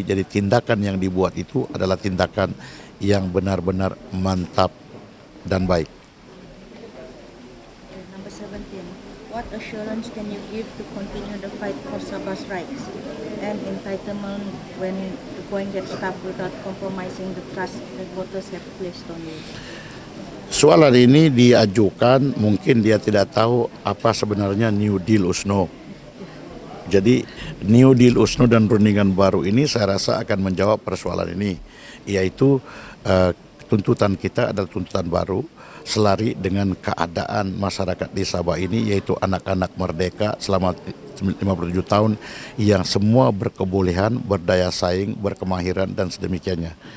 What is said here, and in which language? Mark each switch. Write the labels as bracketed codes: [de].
[ms] Jadi tindakan yang dibuat itu adalah tindakan yang benar-benar mantap dan baik. [en] Number 17, what assurance can you give to continue the fight for Sabah's rights and entitlement when the going gets tough without compromising the trust that voters have placed on you? [ms] Soalan ini diajukan, mungkin dia tidak tahu apa sebenarnya New Deal USNO. Jadi New Deal USNO dan rundingan baru ini saya rasa akan menjawab persoalan ini, yaitu tuntutan kita adalah tuntutan baru selari dengan keadaan masyarakat di Sabah ini, yaitu anak-anak merdeka selama 57 tahun yang semua berkebolehan, berdaya saing, berkemahiran dan sedemikiannya.